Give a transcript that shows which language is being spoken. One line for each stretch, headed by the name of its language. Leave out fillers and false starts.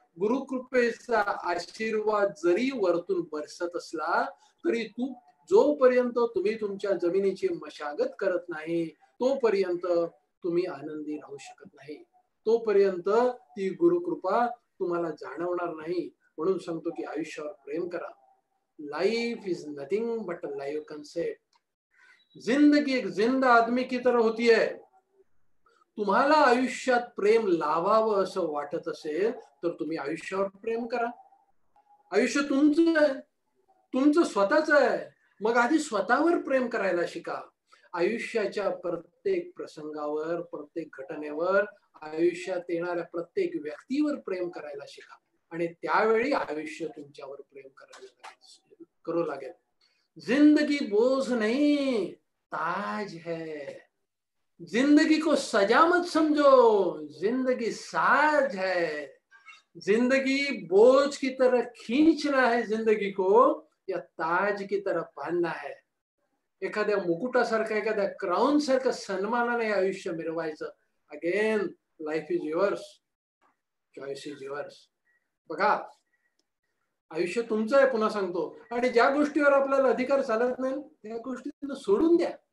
Marathi: गुरुकृपेचा आशीर्वाद जरी वरतून बरसत असला तरी जोपर्यंत तुम्ही तुमच्या जमिनीची मशागत करत नाही तोपर्यंत तुम्ही आनंदी राहू शकत नाही. तोपर्यंत ती गुरुकृपा तुम्हाला जाणवणार नाही. म्हणून सांगतो की आयुष्यावर प्रेम करा.
English: Life is nothing but a live concept.
Hindi: जिंदगी एक जिंदा आदमी की तरह होती है.
Marathi: तुम्हाला आयुष्यात प्रेम लावावं असं वाटत असेल तर तुम्ही आयुष्यावर प्रेम करा. आयुष्य तुमचं आहे, तुमचं स्वतःच आहे. मग आधी स्वतःवर प्रेम करायला शिका. आयुष्याच्या प्रत्येक प्रसंगावर, प्रत्येक घटनेवर, आयुष्यात येणाऱ्या प्रत्येक व्यक्तीवर प्रेम करायला शिका. आणि त्यावेळी आयुष्य तुमच्यावर प्रेम करू लागेल.
Hindi: जिंदगी बोझ नहीं, ताज है. जिंदगी को सजा मत समझो, जिंदगी साज है. जिंदगी बोझ की तरह खींचना है जिंदगी को, या ताज की तरह बांधना है.
Marathi: एखाद्या मुकुटासारखं, एखाद्या क्राउन सारखं सन्मानाने आयुष्य मिरवायचं.
English: Again life is yours, choice is yours.
Marathi: बघा, आयुष्य तुमचं आहे. पुन्हा सांगतो, आणि ज्या गोष्टीवर आपल्याला अधिकार चालत नाही त्या गोष्टी सोडून द्या.